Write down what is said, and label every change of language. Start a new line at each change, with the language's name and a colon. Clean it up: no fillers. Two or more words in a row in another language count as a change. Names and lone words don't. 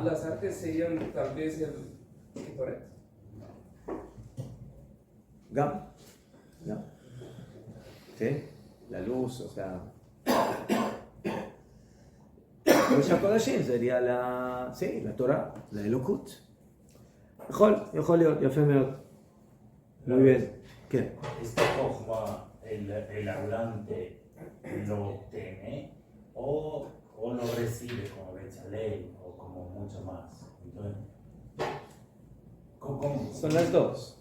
Spanish: Las artes serían tal vez el Ketoret. Gam. ¿No? ¿Sí? La luz, o sea.
Hebrew: קודש הקודשים
Spanish: sería la Torah, la Elokut.
Hebrew: יכול להיות, יפה מאוד.
Spanish: Muy bien. ¿Qué? ¿Este Jochma, el hablante, lo obtiene o lo recibe como Betzalel o como mucho más? Entonces, ¿cómo? Son las dos.